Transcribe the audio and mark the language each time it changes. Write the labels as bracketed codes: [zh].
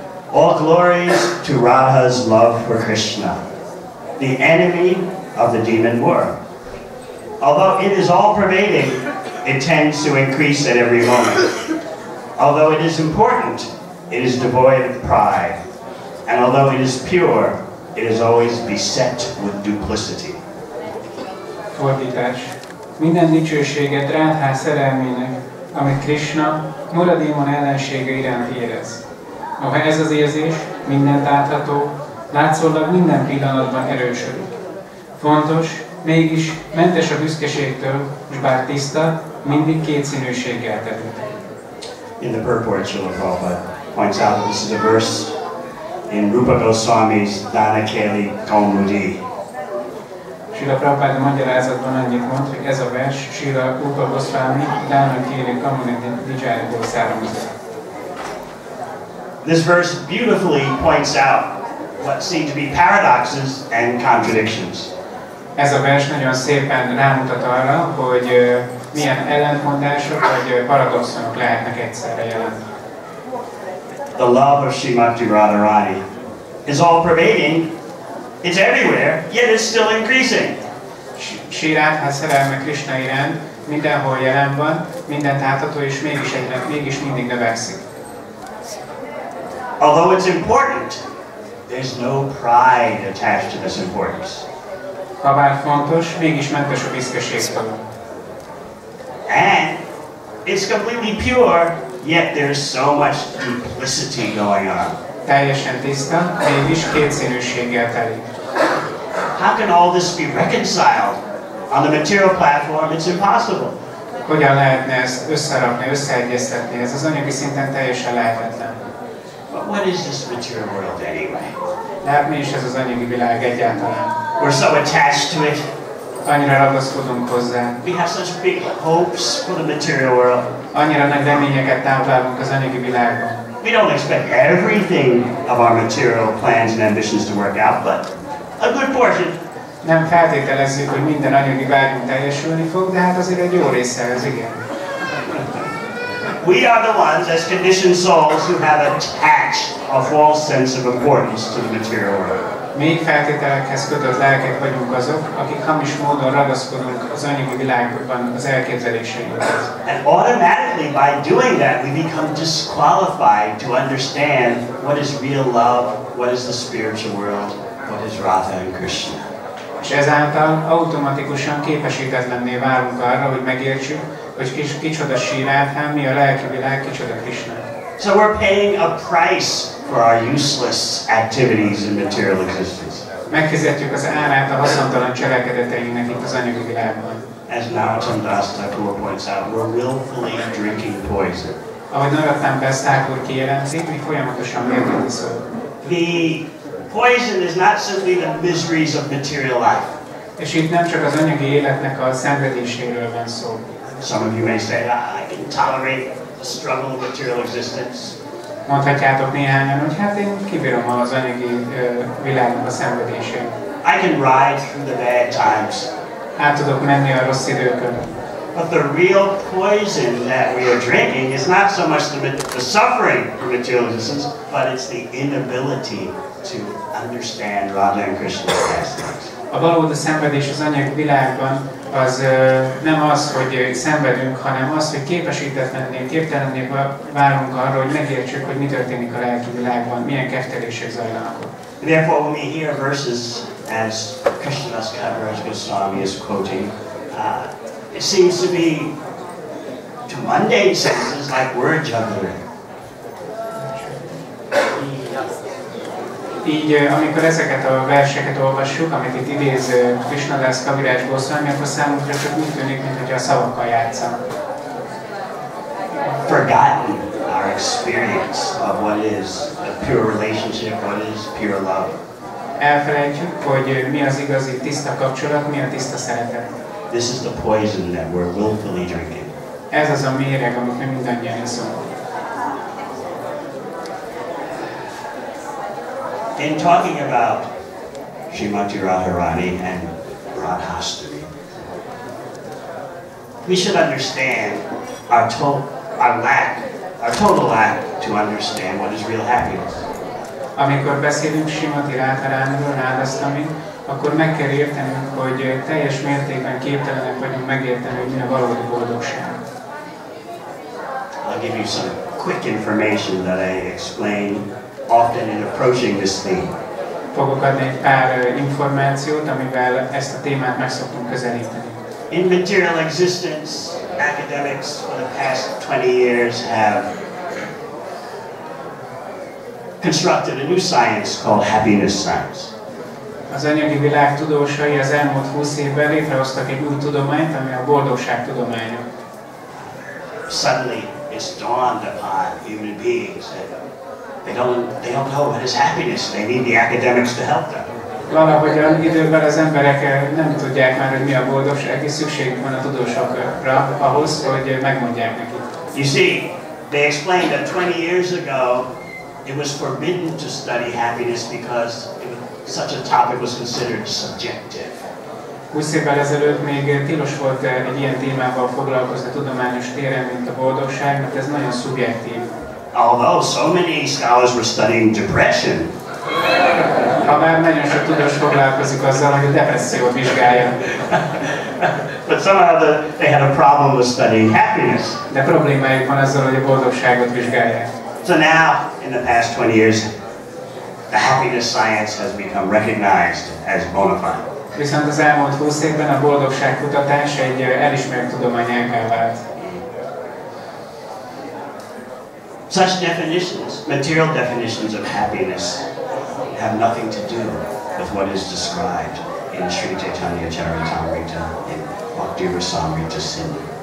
[en] All glories to Radha's love for Krishna, the enemy of the demon world. Although it is all-pervading, it tends to increase at every moment. Although it is important, it is devoid of pride. And although it is pure, it is always beset with duplicity. [hu] Fordítás. Minden dicsőséget Radha szerelmének, amit Krishna, Muradémon ellensége iránt érez. Noha ez az érzés mindent átható, látszólag minden pillanatban erősödik. Fontos, mégis mentes a büszkeségtől, és bár tiszta, mindig kétszínűséggel terült. [en] In the purport, Srila Prabhupada points out that this is a verse in Rupa Goswami's Dana-keli Kaumudi. [hu] Srila Prabhupada magyarázatban annyit mond, hogy ez a vers Srila Rupa Goswami Dana-keli Kaumudi-ból származik. [en] This verse beautifully points out what seem to be paradoxes and contradictions. [hu] Ez a vers nagyon szépen rámutat arra, hogy milyen ellentmondások vagy paradoxonok lehetnek egyszerre jelen. [en] The love of Srimati Radharani is all-pervading, it's everywhere, yet it's still increasing. [hu] Sri Radha szerelme Krishna iránt mindenhol jelen van, mindent átható és mégis mindig növekszik. [en] Although it's important, there's no pride attached to this importance. [hu] Habár fontos, mégis mentes a büszkeségtől. [en] And it's completely pure, yet there's so much duplicity going on. [hu] Teljesen tiszta, mégis kétszínűséggel telik. [en] How can all this be reconciled? On the material platform, it's impossible. [hu] Hogyan lehetne ezt összerakni, összeegyeztetni? Ez az anyagi szinten teljesen lehetetlen. [en] But what is this material world anyway? [hu] De hát mi is ez az anyagi világ egyáltalán? [en] We're so attached to it. [hu] Annyira ragaszkodunk hozzá. [en] We have such big hopes for the material world. [hu] Annyira nagy reményeket táplálunk az anyagi világban. [en] We don't expect everything of our material plans and ambitions to work out, but a good portion. [hu] Nem feltételezzük, hogy minden anyagi vágyunk teljesülni fog, de hát azért egy jó része ez igen. [en] We are the ones, as conditioned souls, who have attached a false sense of importance to the material world. [hu] Még feltételekhez kötött lelkek vagyunk azok, akik hamis módon ragaszkodunk az anyagi világban az elképzeléseinkhez. [en] And automatically, by doing that, we become disqualified to understand what is real love, what is the spiritual world, what is Radha and Krishna. [hu] És ezáltal automatikusan képesítetlenné válunk arra, hogy megértsük, hogy kicsoda Sri Radha, mi a lelki világ, kicsoda Krishna. [en] So we're paying a price for our useless activities in material existence. [hu] Megfizetjük az árát a haszontalan cselekedeteinknek itt az anyagi világban. [en] As Narottam Thakur points out, we're willfully drinking poison. [hu] Ahogy Narottam Thakur kijelenti, mi folyamatosan mérgét iszunk. [en] The poison is not simply the miseries of material life. [hu] És itt nem csak az anyagi életnek a szenvedéséről van szó. [en] Some of you may say, I can tolerate the struggle of material existence. [hu] Mondhatjátok néhányan, hogy hát én kibírom az anyagi világnak a szenvedését. [en] I can ride through the bad times. [hu] Át tudok menni a rossz időkön. [en] But the real poison that we are drinking is not so much the suffering from material existence, but it's the inability to understand Radha and Krishna's pastimes. [hu] A valódi szenvedés az anyagi világban az nem az, hogy szenvedünk, hanem az, hogy képtelenné válunk arra, hogy megértsük, hogy mi történik a lelki világban, milyen keftelések zajlanak ott. [en] Therefore, when we hear verses as Krishnadas Kaviraj Goswami is quoting, it seems to be, to mundane senses, like word juggling. [hu] Így, amikor ezeket a verseket olvassuk, amit itt idéz Krisna-das Kaviraj Goswami, akkor számunkra csak úgy tűnik, mintha a szavakkal játszanak. [en] Forgotten our experience of what is a pure relationship, what is pure love. [hu] Elfelejtjük, hogy mi az igazi tiszta kapcsolat, mi a tiszta szeretet. [en] This is the poison that we're willfully drinking. [hu] Ez az a méreg, amit mi mindannyian iszunk. [en] In talking about Srimati Radharani and Radhastami, we should understand our total lack to understand what is real happiness. [hu] Amikor beszélünk Srimati Radharániról, Radhastami, akkor meg kell értenünk, hogy teljes mértékben képtelenek vagyunk megérteni, hogy mi a valódi boldogság. [en] I'll give you some quick information that I explain often in approaching this theme. [hu] Fogok adni egy pár információt, amivel ezt a témát meg szoktunk közelíteni. [en] In material existence, academics for the past 20 years have constructed a new science called happiness science. [hu] Az anyagi világ tudósai az elmúlt 20 évben létrehoztak egy új tudományt, ami a boldogság tudománya. [en] Suddenly it's dawned upon human beings that they don't know what is happiness. They need the academics to help them. [hu] Valahogyan időben az emberek nem tudják már, hogy mi a boldogság, és szükségük van a tudósokra ahhoz, hogy megmondják nekik. [en] You see, they explained that 20 years ago it was forbidden to study happiness because such a topic was considered subjective. [hu] 20 évvel ezelőtt még tilos volt egy ilyen témával foglalkozni tudományos téren, mint a boldogság, mert ez nagyon szubjektív. [en] Although so many scholars were studying depression, [hu] Habár nagyon sok tudós foglalkozik azzal, hogy a depressziót vizsgálja. [en] but somehow they had a problem with studying happiness. [hu] De problémájuk van azzal, hogy a boldogságot vizsgálják. [en] So now, in the past 20 years, the happiness science has become recognized as bona fide. [hu] Viszont az elmúlt 20 évben a boldogságkutatás egy elismert tudományággá vált. [en] Such definitions, material definitions of happiness, have nothing to do with what is described in Sri Chaitanya Charitamrita and Bhakti Rasamrita Sindhu.